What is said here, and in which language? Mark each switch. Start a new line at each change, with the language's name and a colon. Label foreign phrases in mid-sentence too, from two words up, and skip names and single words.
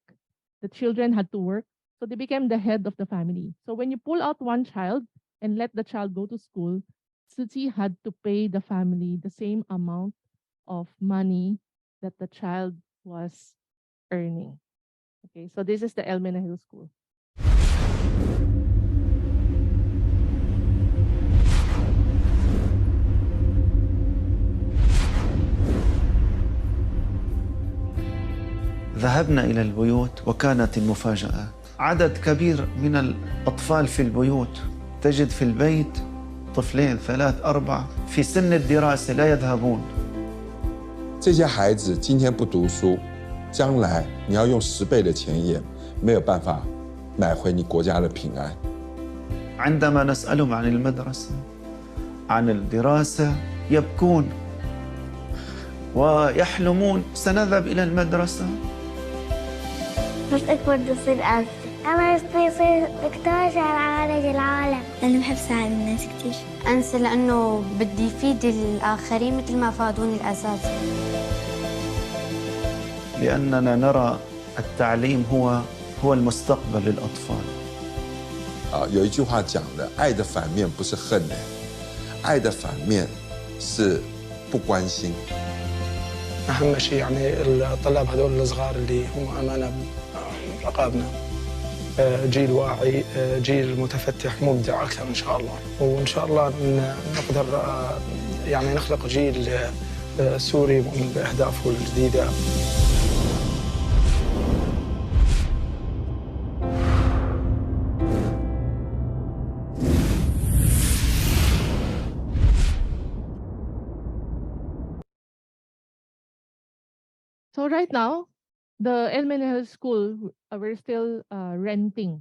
English: The children had to work. So they became the head of the family. So when you pull out one child and let the child go to school, Tzuchi had to pay the family the same amount of money that the child was earning. Okay, so this is the El Menahil School.
Arabic: ذهبنا إلى البيوت وكانت المفاجآت. عدد كبير من الأطفال في البيوت، تجد في البيت طفلين 3 4 في سن الدراسة لا يذهبون.
Chinese: 这些孩子今天不读书，将来你要用10倍的钱也没有办法买回你国家的平安。
Arabic: عندما نسألهم عن المدرسة عن الدراسة يبكون ويحلمون سنذهب إلى المدرسة. بس أكبر بدي أصير أنسة. أنا بدي أصير دكتور عشان أعالج العالم. أنا بحب ساعد الناس كتير. أنسة لأنه بدي يفيد الآخرين مثل ما فادوني الأساتذة. لأننا نرى التعليم هو المستقبل للأطفال.
Chinese: 有一句话讲的，爱的反面不是恨的，爱的反面是不关心。
Arabic: اهم شيء يعني الطلاب هذول الصغار اللي هم امانه رقابنا، جيل واعي، جيل متفتح مبدع اكثر ان شاء الله، وان شاء الله نقدر يعني نخلق جيل سوري مؤمن باهدافه الجديده.
English: So right now, the El Menahel School, we're still renting.